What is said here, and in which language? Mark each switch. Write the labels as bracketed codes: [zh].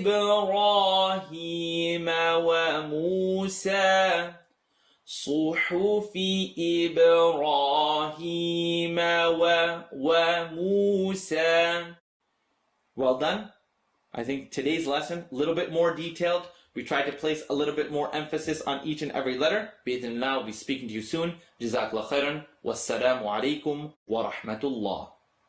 [ar] إبراهيم وموسى صحف إبراهيم وموسى. [en] Well done. I think today's lesson a little bit more detailed. We tried to place a little bit more emphasis on each and every letter. [ar] بإذن الله, [en] I'll be speaking to you soon. [ar] جزاك الله خيرا. والسلام عليكم ورحمة الله.